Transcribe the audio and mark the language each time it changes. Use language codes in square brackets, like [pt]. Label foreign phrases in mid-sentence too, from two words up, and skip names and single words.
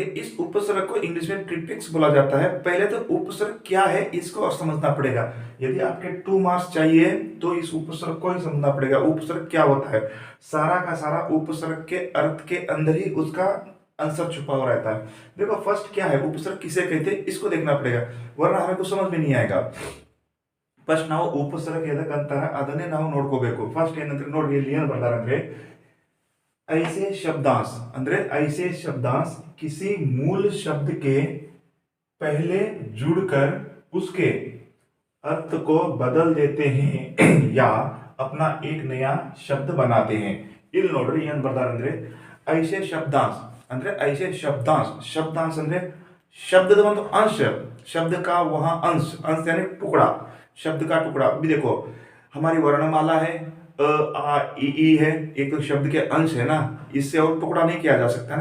[hi] इस उपसर्ग को इंग्लिश में प्रीफिक्स बोला जाता है. पहले तो उपसर्ग क्या है इसको समझना पड़ेगा. यदि आपके 2 मार्क्स चाहिए तो इस उपसर्ग को ही समझना पड़ेगा. उपसर्ग क्या होता है? सारा का सारा उपसर्ग के अर्थ के अंदर ही उसका आंसर छुपा हुआ रहता है. देखो फर्स्ट क्या है, उपसर्ग किसे कहते हैं इसको देखना पड़ेगा, वरना हमें कुछ समझ में नहीं आएगा. [kn] ಫಸ್ಟ್ ನಾವು ಉಪಸರ್ಗ ಎದಕ್ಕೆ ಅಂತಾರೆ ಅದನ್ನೇ ನಾವು ನೋಡ್ಕೋಬೇಕು. ಫಸ್ಟ್ ಏನಂದ್ರೆ ನೋಡಿ, ಇಲ್ಲಿ ಏನು ಬರ್ತಾರಂದ್ರೆ [hi] ऐसे शब्दांश ಅಂದ್ರೆ ऐसे शब्दांश किसी मूल शब्द के पहले जुड़कर उसके अर्थ को बदल देते हैं या अपना एक नया शब्द बनाते हैं. [kn] ಇಲ್ಲಿ ನೋಡ್ರಿ ಏನು ಬರ್ತಾರಂದ್ರೆ [hi] ऐसे शब्दांश ಅಂದ್ರೆ ऐसे शब्दांश ಅಂದ್ರೆ शब्द ಒಂದು अंश, शब्द का वहां अंश यानी टुकड़ा, शब्द का टुकड़ा. अभी देखो हमारी वर्णमाला है अ आ ई है, एक तो शब्द के अंश है ना, इससे और टुकड़ा नहीं किया जा सकता ना.